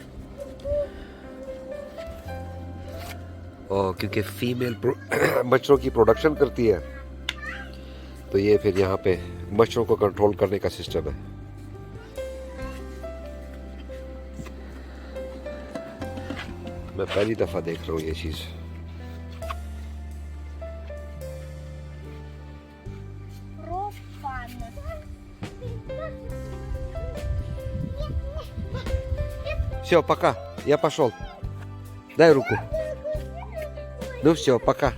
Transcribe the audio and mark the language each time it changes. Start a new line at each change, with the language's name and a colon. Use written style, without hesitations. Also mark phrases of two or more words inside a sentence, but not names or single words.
Hindi: और क्योंकि फीमेल मच्छरों की प्रोडक्शन करती है, तो ये फिर यहाँ पे मच्छरों को कंट्रोल करने का सिस्टम है। मैं पहली दफ़ा देख रहा हूँ ये चीज़।
Russian: Все, пока. Я пошел. Дай руку. Ну все, пока.